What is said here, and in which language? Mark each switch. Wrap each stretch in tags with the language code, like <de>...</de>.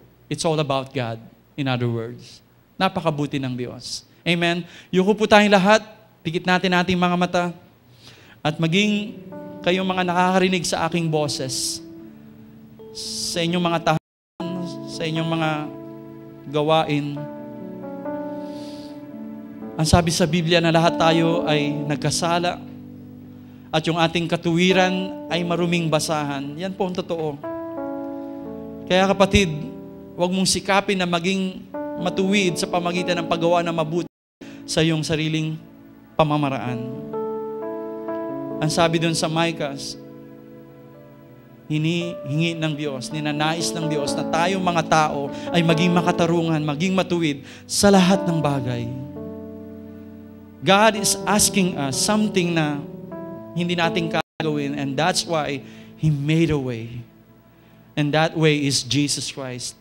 <en>It's all about God, in other words.</en> <tl>Napakabuti ng Diyos. Amen? Yuko po tayong lahat, pikit natin ating mga mata, at maging kayong mga nakakarinig sa aking boses, sa inyong mga tahanan, sa inyong mga gawain. Ang sabi sa Biblia na lahat tayo ay nagkasala, at yung ating katuwiran ay maruming basahan. Yan po ang totoo. Kaya kapatid, huwag mong sikapin na maging matuwid sa pamagitan ng paggawa ng mabuti sa iyong sariling pamamaraan. Ang sabi doon sa Micah, hinihingi ng Diyos, ninanais ng Diyos na tayong mga tao ay maging makatarungan, maging matuwid sa lahat ng bagay.</tl> <en>God is asking us something</en> <tl>na hindi natin gagawin,</tl> <en>and that's why He made a way. And that way is Jesus Christ.</en>